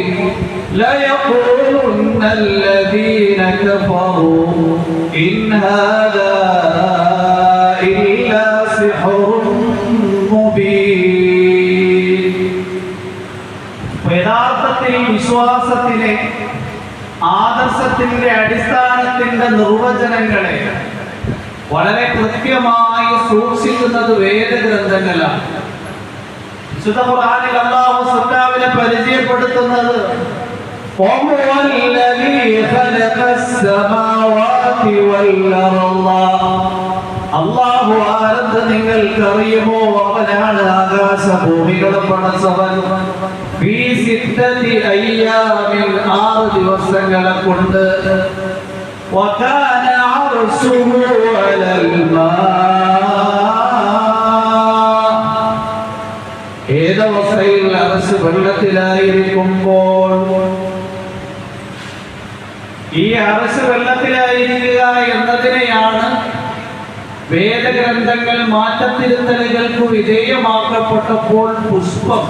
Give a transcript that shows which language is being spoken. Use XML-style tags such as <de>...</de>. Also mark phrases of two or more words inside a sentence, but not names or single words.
<ar>ليقولن الذين كفروا إن هذا إلا سحر مبين.</ar> <ml>യഥാർത്ഥത്തിൽ വിശ്വാസത്തിലെ ആദർശത്തിന്റെ അടിസ്ഥാനത്തിന്റെ നിർവചനങ്ങളെ വളരെ കൃത്യമായി സൂക്ഷിക്കുന്നത് വേദഗ്രന്ഥങ്ങളാണ്. വിശുദ്ധ ഖുർആനിൽ അല്ലാഹു സൃഷ്ടാവിനെ പരിചയപ്പെടുത്തുന്നത് അല്ലാഹു ആരെന്ന് നിങ്ങൾക്കറിയുമോ? അവനാണ് ആകാശഭൂമികളെ പടച്ചവൻ. 6 ദിവസങ്ങളെ കൊണ്ട്</ml> <ar>وكان عرشه على الماء.</ar> <ml>ഏതവസ്ഥയിൽ അർശ് വെള്ളത്തിലായിരിക്കുമ്പോൾ ഈ അർശ് വെള്ളത്തിലായിരിക്കുക എന്നതിനെയാണ് വേദഗ്രന്ഥങ്ങൾ മാറ്റത്തിരുത്തലുകൾക്ക് വിധേയമാക്കപ്പെട്ടപ്പോൾ പുഷ്പം.</ml>